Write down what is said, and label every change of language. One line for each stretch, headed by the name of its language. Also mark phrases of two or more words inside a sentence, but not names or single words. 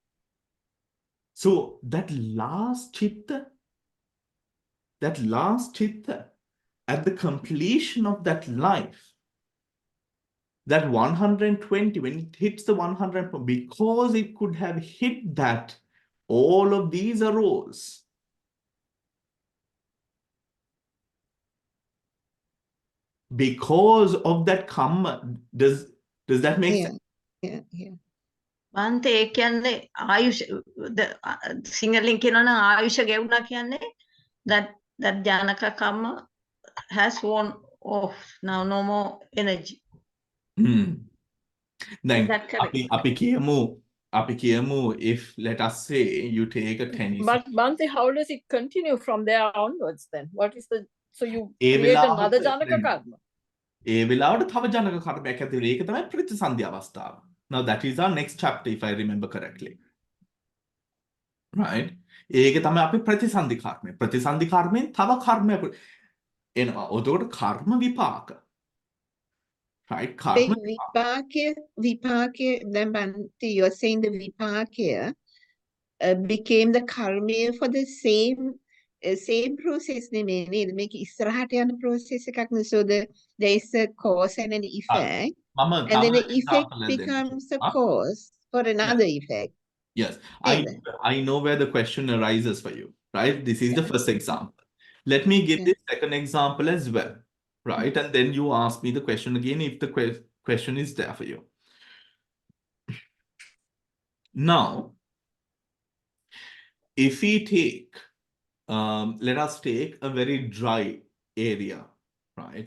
English: So that last chitta, at the completion of that life, that 120, when it hits the 100, because it could have hit that, all of these arose. Because of that karma, does that make sense? Yeah.
Sinhala: වන්ත ඒ කියන්නේ ආයුෂ සිංහලෙන් කියනවා නම් ආයුෂ ගෙවුණා කියන්නේ that
Pali: ජානක කම්ම
English: has worn off, now no more energy.
Sinhala: දැන්
English: That correct?
Sinhala: අපි කියමු
English: if let us say you take a tennis. But Bhante, how does it continue from there onwards then? What is the, so you
Sinhala: ඒ
English: create
Sinhala: වෙලාවට
English: another janaka karma?
Sinhala: ඒ වෙලාවට තව ජනක කර්මයක් ඇති වෙනවා. ඒක තමයි ප්‍රතිසන්ධි අවස්ථාව.
English: Now that is our next chapter if I remember correctly. Right?
Sinhala: ඒක තමයි අපි ප්‍රතිසන්ධි කර්මය. ප්‍රතිසන්ධි කර්මයෙන් තව කර්මයක් එනවා. එතකොට කර්ම විපාක.
English: Right? The
Sinhala: කර්ම
English: vipaka, then Bhante, you're saying the vipaka became the karma for the same process
Sinhala: නෙමෙයි නේද? මේක ඉස්සරහට යන process එකක් නේ.
English: So there is a cause and an effect.
Sinhala: මම
English: And then
Sinhala: තව
English: the effect
Sinhala: example එකක් දෙන්නම්.
English: becomes a ආ? cause for Yeah. another effect. Yes,
Sinhala: නේද?
English: I know where the question arises for you, right? This is the first example. Let me give Yeah. this second example as well, right? And then you ask me the question again if the question is there for you. Now, if we take, let us take a very dry area, right?